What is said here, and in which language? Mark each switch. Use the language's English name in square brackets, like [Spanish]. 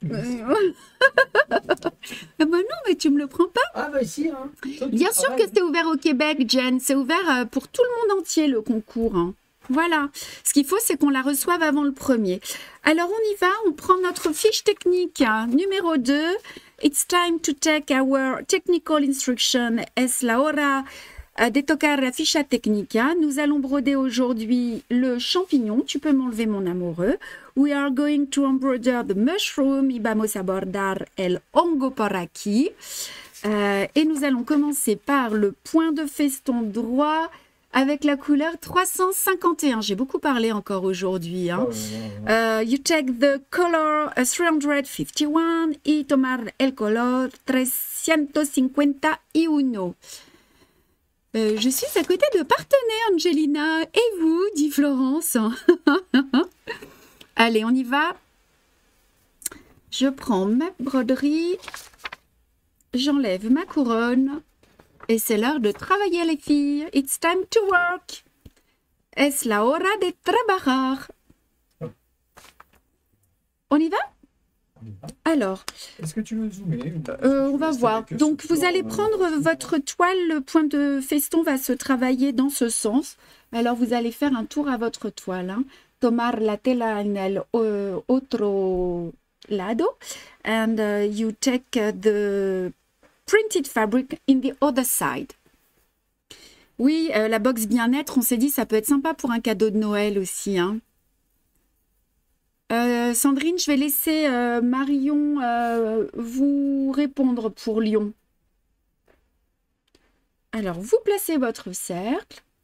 [French] Bah non, mais tu me le prends pas. Ah bah si, hein. Bien sûr que c'est ouvert au Québec, Jen. C'est ouvert pour tout le monde entier, le concours. Hein. Voilà. Ce qu'il faut, c'est qu'on la reçoive avant le 1er. Alors, on y va. On prend notre fiche technique numéro 2. [English] It's time to take our technical instruction. [Spanish] Es la hora de tocar la ficha técnica. [French] Nous allons broder aujourd'hui le champignon. Tu peux m'enlever mon amoureux. [English] We are going to embroider the mushroom. [Spanish] Y vamos a bordar el hongo por aquí. [French] Et nous allons commencer par le point de feston droit avec la couleur 351. J'ai beaucoup parlé encore aujourd'hui. Hein. [English] You take the color 351 [Spanish] y tomar el color 351. [French] Je suis à côté de partenaires, Angelina. Et vous, dit Florence. Allez, on y va. Je prends ma broderie. J'enlève ma couronne. Et c'est l'heure de travailler, les filles. [English] It's time to work. [Spanish] Es la hora de trabajar. [French] On y va? Alors, est-ce que tu veux zoomer on va voir. Donc, vous allez prendre votre toile. Le point de feston va se travailler dans ce sens. Alors, vous allez faire un tour à votre toile. Hein. [Spanish] Tomar la tela en el otro lado. [English] And you take the printed fabric in the other side. [French] Oui, la box bien-être, on s'est dit, ça peut être sympa pour un cadeau de Noël aussi. Hein. Sandrine, je vais laisser Marion vous répondre pour Lyon. Alors, vous placez votre cercle.